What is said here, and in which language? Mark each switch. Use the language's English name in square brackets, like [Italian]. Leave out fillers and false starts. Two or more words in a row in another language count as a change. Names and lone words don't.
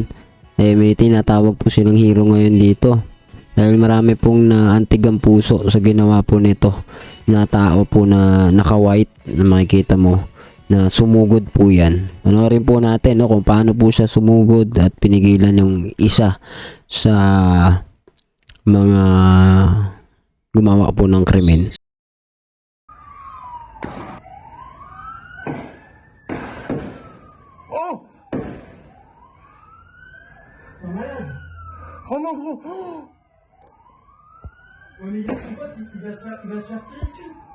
[Filipino] Eh, may tinatawag po silang hero ngayon dito dahil marami pong naantig ang puso sa ginawa po nito na tao po na naka-white na makikita mo na sumugod po yan. Panoorin po natin, no, kung paano po siya sumugod at pinigilan yung isa sa mga gumawa po ng krimen. Oh! [French] C'est un malade! Oh mon gros! Oh! Ouais, mais il y a son pote, il va se faire tirer dessus!